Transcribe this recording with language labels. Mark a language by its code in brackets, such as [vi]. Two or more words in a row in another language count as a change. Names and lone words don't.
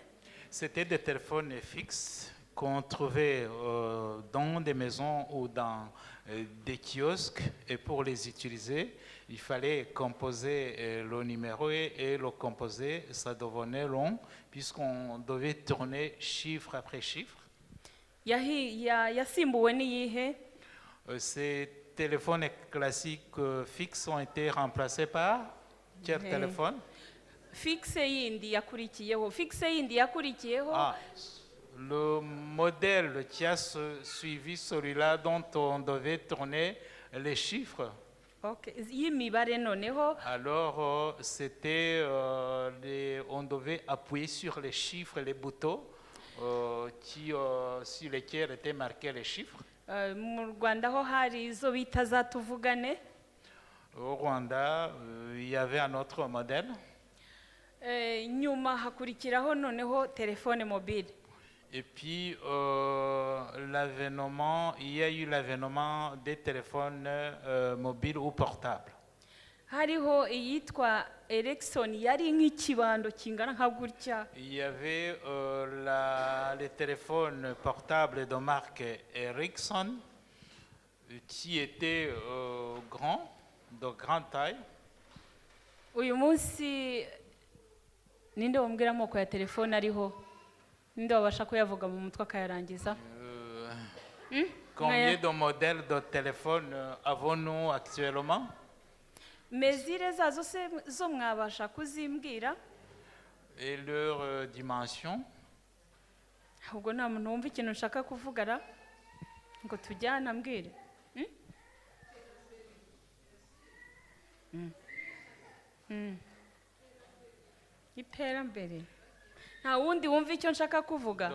[fr] C'était des téléphones fixes qu'on trouvait dans des maisons ou dans des kiosques, et pour les utiliser, il fallait composer le numéro et le composer, ça devenait long puisqu'on devait tourner chiffre après chiffre. [rw] Yasimbuwe n'iyihe? [fr] Ces téléphones classiques fixes ont été remplacés par quel téléphone? [rw] Fixe yindi yakurikiyeho. [fr] Le modèle qui a suivi celui-là dont on devait tourner les chiffres. [rw] Okay. Y'imibare noneho. [fr] Alors c'était on devait appuyer sur les chiffres, les boutons sur lesquels étaient marqués les chiffres. [rw] Mu Rwanda ho hari izo bita za tuvugane. [fr] Au Rwanda, il y avait un autre modèle. [rw] Nyuma hakurikiraho noneho telefone mobile. [fr] Et puis il y a eu l'avènement des téléphones mobiles ou portables. [rw] Hariho iyitwa Ericsson yari nk'ikibando kingana nka gutya. [fr] Il y avait les téléphones portables de marque Ericsson qui étaient grands, de grande taille. [rw] Uyu munsi ninde wambwira amoko ya telefone ariho? Ninde wabasha kuyavuga mu mutwe akayarangiza? [fr] Combien de modèles de téléphones avons-nous actuellement? [rw] Mezire zazo se zo mwabasha kuzimbwira? [fr] Et leur dimension? [rw] Ahubwo nta muntu wumva ikintu nshaka kuvugara ngo tujyana mbwire. Iterambere. Nta wundi wumva icyo nshaka kuvuga.